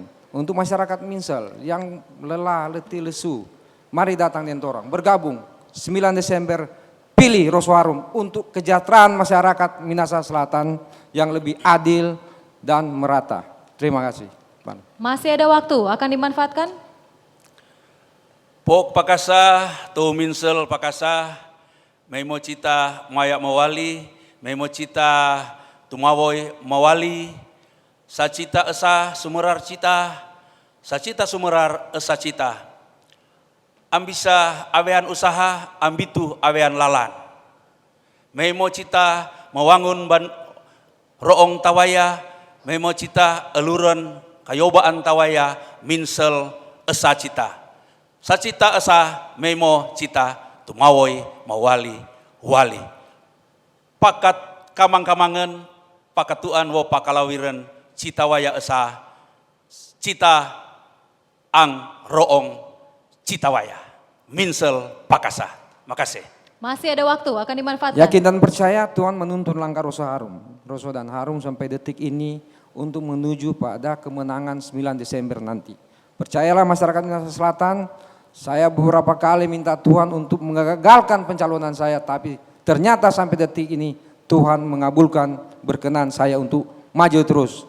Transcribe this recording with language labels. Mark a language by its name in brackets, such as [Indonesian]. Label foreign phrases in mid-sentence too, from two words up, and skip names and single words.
[Indonesian] Untuk masyarakat Minsel yang lelah, letih, lesu, mari datang di Entorang, bergabung 9 Desember, pilih Horso Harum untuk kesejahteraan masyarakat Minahasa Selatan yang lebih adil dan merata. Terima kasih. Pan. Masih ada waktu, akan dimanfaatkan? [Tontemboan] Pok pakasa, tu Minsel pakasa, memo cita mayak mawali, memo cita tumawoy mawali, sacita esa sumerar cita, sacita sumerar esa cita. Ambisa awean usaha, ambitu awean lalan. Memo cita mewangun roong tawaya, memo cita eluran kayobaan tawaya, Minsel esa cita. Sacita esa memo cita tumawoy mawali wali. Pakat kamang-kamangan, pakatuan wo pakalawiran, cita waya esa, cita ang roong cita waya, Minsel pakasa. [Indonesian] Makasih. Masih ada waktu, akan dimanfaatkan. Yakin dan percaya Tuhan menuntun langkah Roso Harum. Roso dan Harum sampai detik ini untuk menuju pada kemenangan 9 Desember nanti. Percayalah masyarakat Minahasa Selatan, saya beberapa kali minta Tuhan untuk mengagalkan pencalonan saya, tapi ternyata sampai detik ini Tuhan mengabulkan, berkenan saya untuk maju terus.